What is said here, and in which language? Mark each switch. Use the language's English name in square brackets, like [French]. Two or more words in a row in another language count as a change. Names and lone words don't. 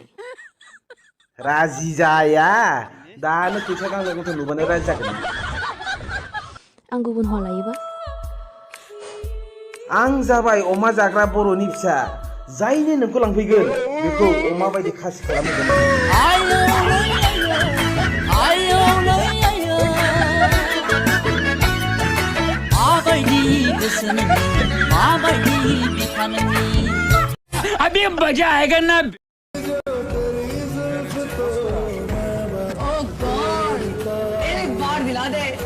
[Bodo] राजी जाया दानो फैसा गांनाय गथ' नुबानो राजी जागोन। आं गुबुन हौवा लायोबा? आं जाबाय अमा जाग्रा बर'नि फिसा, जायनो नोंखौ लांफैगोन बेखौ अमा बायदि खासि खालामगोन। [Hindi] अभी मजा आएगा ना। एक बार दिला दे।